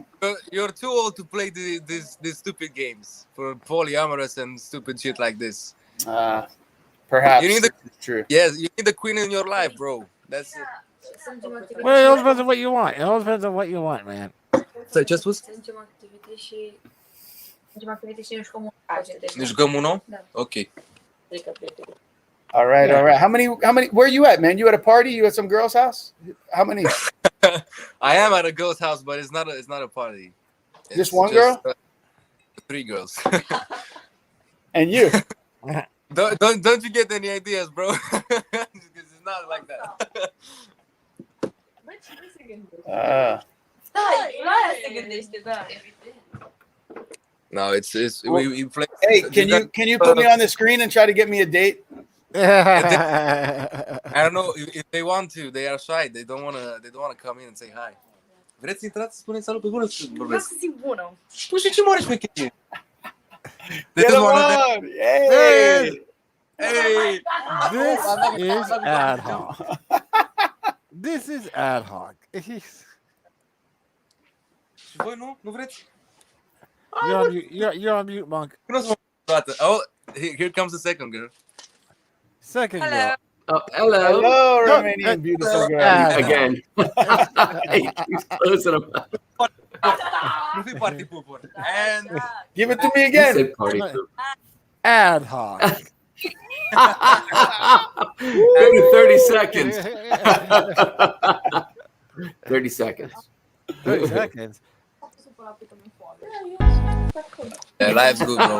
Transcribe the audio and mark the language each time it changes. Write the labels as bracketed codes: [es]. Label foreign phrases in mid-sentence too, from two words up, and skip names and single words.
[en] too old to play these stupid games for polyamorous and stupid shit like this. perhaps You need it's true. Yes, you need the queen in your life, bro. That's it. Well, it all depends on what you want. It all depends on what you want, man. So just was. [ro] Ne jucăm uno? Okay. [en] All right. How many? Where are you at, man? You at a party? You at some girl's house? How many? I am at a girl's house, but it's not a party. It's Just one girl? 3 girls. And you? don't you get any ideas, bro? It's not like that. No, it's we play. Hey, can you put me on the screen and try to get me a date? I don't know if they want to. They are shy. They don't wanna come in and say hi. [ro] Vreți să intrați să spuneți salut pe gură să Vreau vorbesc? să zic bună. Păi și ce mă arăți pe cheie? [en] Get him on! Hey! Hey! This is Adhawk. This is Adhawk. [ro] Și voi nu? Nu vreți? [en] You're on mute, Monk. [ro] Nu o să mă [en] Oh, here comes the second girl. Second Hello. girl. Oh, hello. Hello, Romanian beautiful girl. Again. He keeps closing them. [ro] Nu fi [en] party pooper. [ro] And [en] Give it to me He again. said party poop. Adhawk. Give me 30 seconds. 30 seconds. 30 seconds. yeah, life's good, bro.